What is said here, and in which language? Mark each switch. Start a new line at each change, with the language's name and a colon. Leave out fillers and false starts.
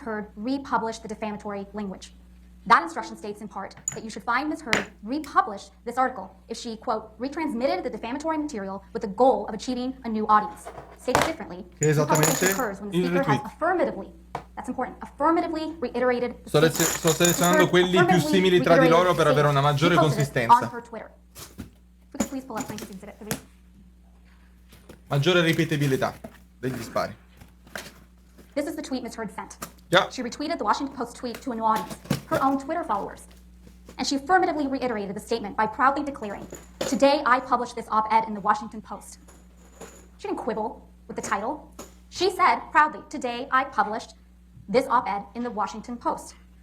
English: Heard republished the defamatory language. That instruction states in part that you should find Ms. Heard republished this article if she, quote, retransmitted the defamatory material with the goal of achieving a new audience. Stated differently, republication occurs when the speaker has affirmatively, that's important, affirmatively reiterated.
Italian: Sto selezionando quelli più simili tra di loro per avere una maggiore consistenza.
English: On her Twitter. We could please pull up Plaintiff's Exhibit 3.
Italian: Maggiore ripetibilità degli spari.
English: This is the tweet Ms. Heard sent. Yeah. She retweeted the Washington Post tweet to a new audience, her own Twitter followers. And she affirmatively reiterated the statement by proudly declaring, "Today I published this op-ed in the Washington Post." She didn't quibble with the title. She said proudly, "Today I published this op-ed in the Washington Post."